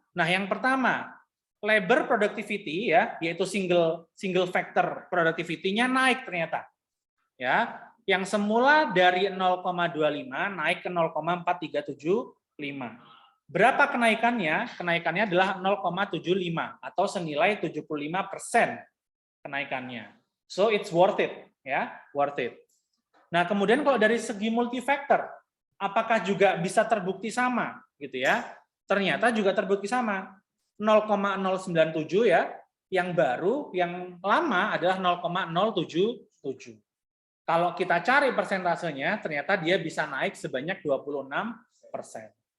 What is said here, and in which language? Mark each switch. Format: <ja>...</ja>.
<id>Nah, yang pertama, labor productivity ya, yaitu single factor productivity-nya naik ternyata. Ya, yang semula dari 0,25 naik ke 0,4375. Berapa kenaikannya? Kenaikannya adalah 0,75 atau senilai 75% kenaikannya.</id> <en>So it's worth it, ya, worth it.</en> <id>Nah, kemudian kalau dari segi multifaktor, apakah juga bisa terbukti sama gitu ya? Ternyata juga terbukti sama. 0,097 ya, yang baru, yang lama adalah 0,077. Kalau kita cari persentasenya, ternyata dia bisa naik sebanyak 26%.</id>